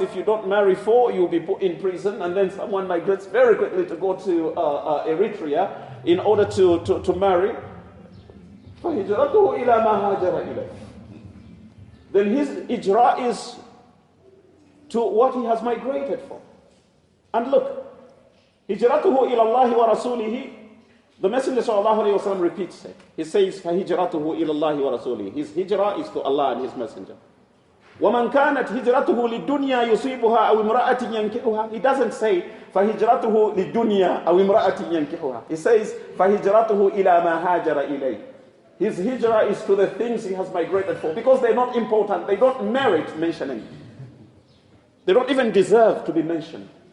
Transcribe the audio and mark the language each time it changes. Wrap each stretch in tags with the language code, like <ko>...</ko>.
<en>If you don't marry 4, you'll be put in prison, and then someone migrates very quickly to go to Eritrea in order to marry.</en> <ar>فَهِجْرَتُهُ إِلَى مَا هَاجَرَ إِلَيْهِ.</ar> <en>Then his ijra is to what he has migrated for. And look,</en> <ar>هِجْرَتُهُ إِلَى اللَّهِ وَرَسُولِهِ.</ar> <en>The Messenger ﷺ repeats it. He says,</en> <ar>فَهِجْرَتُهُ إِلَى اللَّهِ وَرَسُولِهِ.</ar> <en>His hijrah is to Allah and His Messenger.</en> <ar>وَمَنْ كَانَتْ هِجْرَتُهُ لِلدُّنْيَا يُصِيبُهَا أَوْ امْرَأَةٍ يَنْكِحُهَا.</ar> <en>He doesn't say,</en> <ar>فَهِجْرَتُهُ لِلدُّنْيَا أَوْ امْرَأَةٍ يَنْكِحُهَا.</ar> <en>He says,</en> <ar>فَهِجْرَتُهُ إِلَى مَا هَاجَرَ إِلَيْهِ.</ar> <en>His hijrah is to the things he has migrated for, because they're not important. They don't merit mentioning. They don't even deserve to be mentioned.</en>